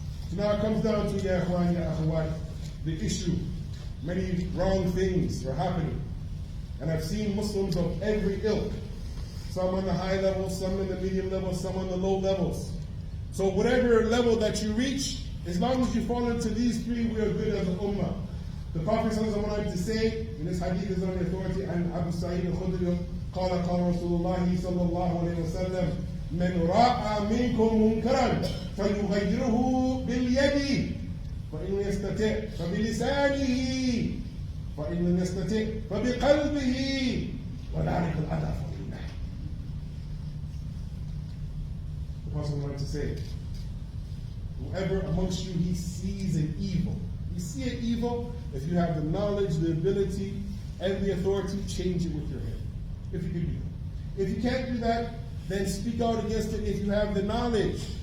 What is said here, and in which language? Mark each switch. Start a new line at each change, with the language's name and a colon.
English: So now it comes down to, ya ikhwan, ya akhawat, the issue. Many wrong things are happening. And I've seen Muslims of every ilk. Some on the high levels, some in the medium levels, some on the low levels. So whatever level that you reach, as long as you fall into these three, we are good as an ummah. The Prophet wanted to say, in this hadith is on the authority, and Abu Sa'id al-Khudri,
Arabic: قال رسول الله صلى الله عليه وسلم من رأى منكم منكرا فليغيره باليد فإن يستطع فبلسانه فإن لم يستطع فبقلبه وذلك الأضعف الإيمان.
English: The Prophet wanted to say, whoever amongst you he sees an evil, You see an evil, if you have the knowledge, the ability, and the authority, change it with your head. If you can do that. If you can't do that, then speak out against it if you have the knowledge.